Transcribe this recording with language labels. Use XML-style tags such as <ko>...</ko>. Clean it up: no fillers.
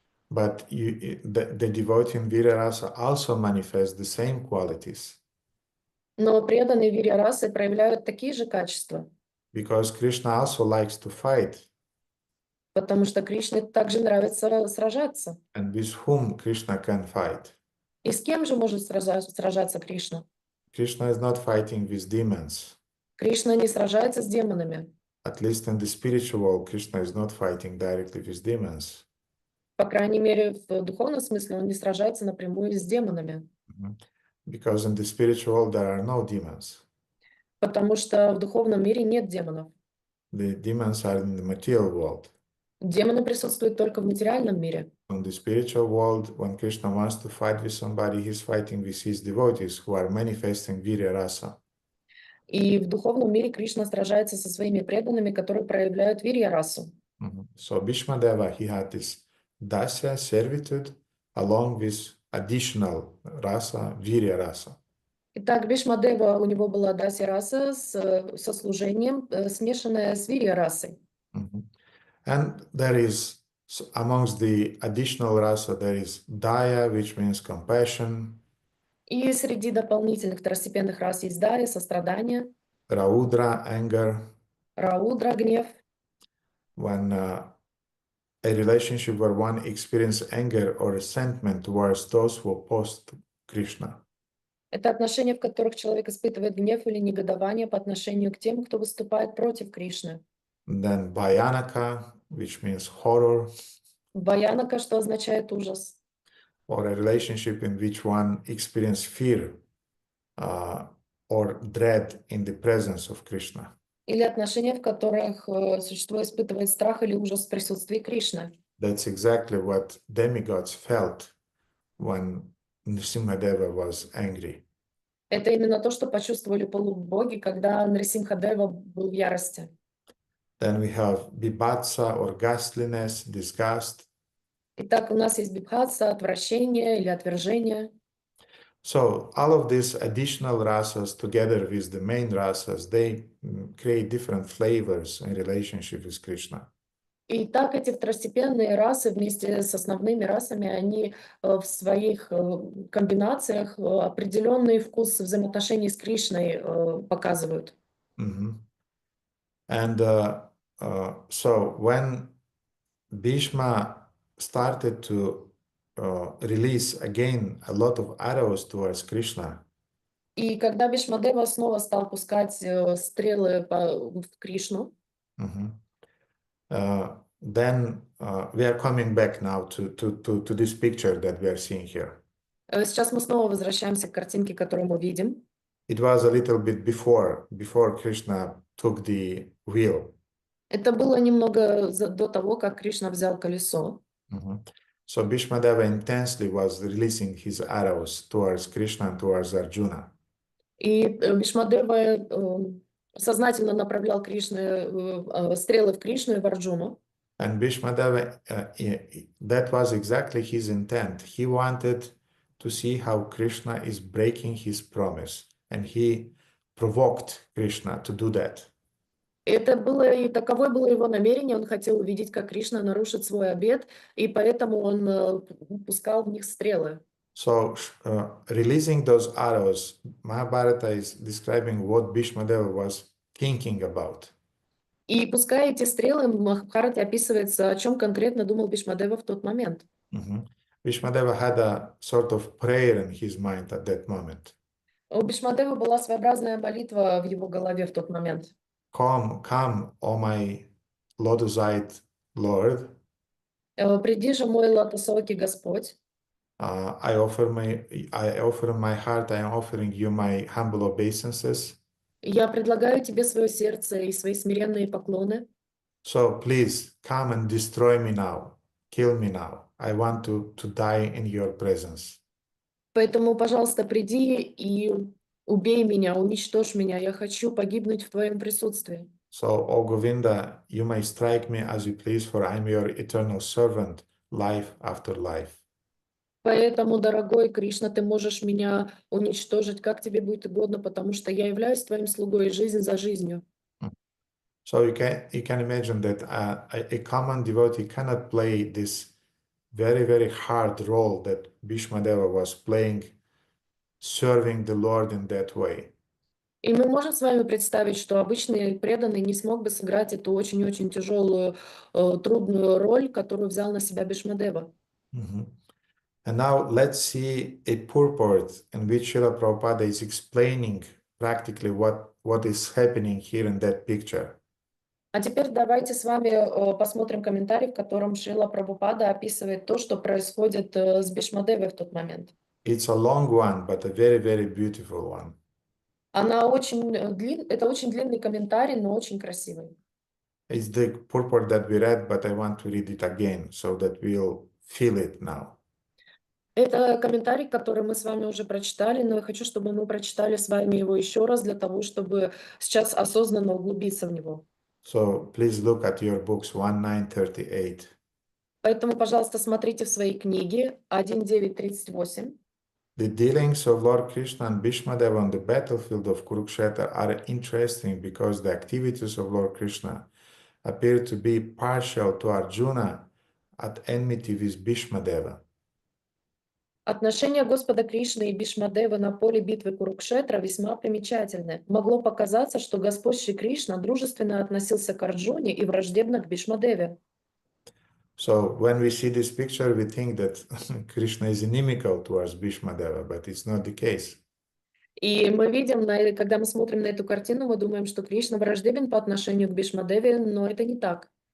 <en>But the devotee in Vira rasa also manifests the same qualities.</en> <ru>Но преданные Вирья расы проявляют такие же качества.</ru> <en>Because Krishna also likes to fight.</en> <ru>Потому что Кришне также нравится сражаться.</ru> <en>And with whom Krishna can fight?</en> <ru>И с кем же может сражаться Кришна?</ru> <en>Krishna is not fighting with demons.</en> <ru>Кришна не сражается с демонами.</ru> <en>At least in the spiritual world, Krishna is not fighting directly with demons.</en> <ru>По крайней мере, в духовном смысле он не сражается напрямую с демонами.</ru> <en>Because in the spiritual world there are no demons.</en> <ru>Потому что в духовном мире нет демонов.</ru> <en>The demons are in the material world.</en> <ru>Демоны присутствуют только в материальном мире.</ru> <en>In the spiritual world, when Krishna wants to fight with somebody, he's fighting with his devotees who are manifesting Virya rasa.</en> <ru>И в духовном мире Кришна сражается со своими преданными, которые проявляют Вирья расу.</ru> <en>So Bhishmadeva, he had this dasya, servitude, along with additional rasa, Virya rasa.</en> <ru>Итак, Бхишмадева, у него была Дасья раса со служением, смешанная с Вирья расой.</ru> <en>And there is, amongst the additional rasa, there is daya, which means compassion.</en> <ru>И среди дополнительных второстепенных рас есть Дая, сострадание,</ru> <en>Raudra, anger.</en> <ru>Раудра, гнев.</ru> <en>When a relationship where one experiences anger or resentment towards those who oppose Krishna.</en> <ru>Это отношения, в которых человек испытывает гнев или негодование по отношению к тем, кто выступает против Кришны.</ru> <en>Then Bhayanaka, which means horror.</en> <ru>Бхаянака, что означает ужас.</ru> <en>Or a relationship in which one experiences fear or dread in the presence of Krishna.</en> <ru>Или отношения, в которых существо испытывает страх или ужас в присутствии Кришны.</ru> <en>That's exactly what demigods felt when Nrsimhadeva was angry.</en> <ru>Это именно то, что почувствовали полубоги, когда Нрисимхадева был в ярости.</ru> <en>Then we have bibhatsa or ghastliness, disgust.</en> <ru>Итак, у нас есть бибхатса, отвращение или отвержение.</ru> <en>So all of these additional rasas together with the main rasas, they create different flavors in relationship with Krishna.</en> <ru>И так эти второстепенные расы вместе с основными расами, они в своих комбинациях определенный вкус взаимоотношений с Кришной показывают. Mhm.</ru> <en>And so when Bhishma started to release again a lot of arrows towards Krishna,</en> <ru>И когда Бхишмадева снова стал пускать стрелы в Кришну,</ru> <en>mhm, then we are coming back now to this picture that we are seeing here.</en> <ru>сейчас мы снова возвращаемся к картинке, которую мы видим.</ru> <en>It was a little bit before Krishna took the wheel.</en> <ru>Это было немного до того, как Кришна взял колесо. Mhm.</ru> <en>So Bhishmadeva intensely was releasing his arrows towards Krishna and towards Arjuna.</en> <ru>И Бхишмадева сознательно направлял стрелы в Кришну и в Арджуну.</ru> <en>And Bhishmadeva, that was exactly his intent. He wanted to see how Krishna is breaking his promise. And he provoked Krishna to do that.</en> <ru>Это было, и таково было его намерение. Он хотел увидеть, как Кришна нарушит свой обет, и поэтому он пускал в них стрелы.</ru> <en>So releasing those arrows, Mahabharata is describing what Bhishmadeva was thinking about.</en> <ru>И пуская эти стрелы, в Махабхарате описывается, о чем конкретно думал Бхишмадева в тот момент.</ru> <en>Bhishmadeva had a sort of prayer in his mind at that moment.</en> <ru>У Бхишмадева была своеобразная молитва в его голове в тот момент.</ru> <en>Come, O my lotus-eyed Lord.</en> <ru>Приди же, мой лотосокий Господь.</ru> <en>I offer my heart, I am offering you my humble obeisances.</en> <ru>Я предлагаю тебе свое сердце и свои смиренные поклоны.</ru> <en>So please come and destroy me now. Kill me now. I want to die in your presence.</en> <ru>Поэтому, пожалуйста, приди и убей меня, уничтожь меня. Я хочу погибнуть в твоем присутствии.</ru> <en>So, O Govinda, you may strike me as you please, for I am your eternal servant, life after life.</en> <ru>Поэтому, дорогой Кришна, ты можешь меня уничтожить, как тебе будет угодно, потому что я являюсь твоим слугой, жизнь за жизнью.</ru> <en>So you can imagine that a common devotee cannot play this very, very hard role that Bhishmadeva was playing, serving the Lord in that way.</en> <ru>И мы можем с вами представить, что обычный преданный не смог бы сыграть эту очень-очень тяжелую, трудную роль, которую взял на себя Бхишмадева.</ru> <en>And now let's see a purport in which Srila Prabhupada is explaining practically what is happening here in that picture.</en> <ru>А теперь давайте с вами посмотрим комментарий, в котором Шрила Прабхупада описывает то, что происходит с Бхишмадевой в тот момент.</ru> <en>It's a long one, but a very, very beautiful one.</en> <ru>Это очень длинный комментарий, но очень красивый.</ru> <en>It's the purport that we read, but I want to read it again so that we'll feel it now.</en> <ru>Это комментарий, который мы с вами уже прочитали, но я хочу, чтобы мы прочитали с вами его еще раз для того, чтобы сейчас осознанно углубиться в него.</ru> <en>So please look at your books 1938.</en> <ru>Поэтому, пожалуйста, смотрите в своей книге 1938.</ru> <en>The dealings of Lord Krishna and Bhishmadeva on the battlefield of Kurukshetra are interesting because the activities of Lord Krishna appear to be partial to Arjuna at enmity with Bhishmadeva.</en> <ru>Отношения Господа Кришны и Бхишмадевы на поле битвы Курукшетра весьма примечательны. Могло показаться, что Господь Шри Кришна дружественно относился к Арджуне и враждебно к Бхишмадеве.</ru> <en>So when we see this picture, we think that Krishna is inimical towards Bhishmadeva, but it's not the case.</en> <ru>И мы видим, когда мы смотрим на эту картину, мы думаем, что Кришна враждебен по отношению к Бхишмадеве, но это не так.</ru>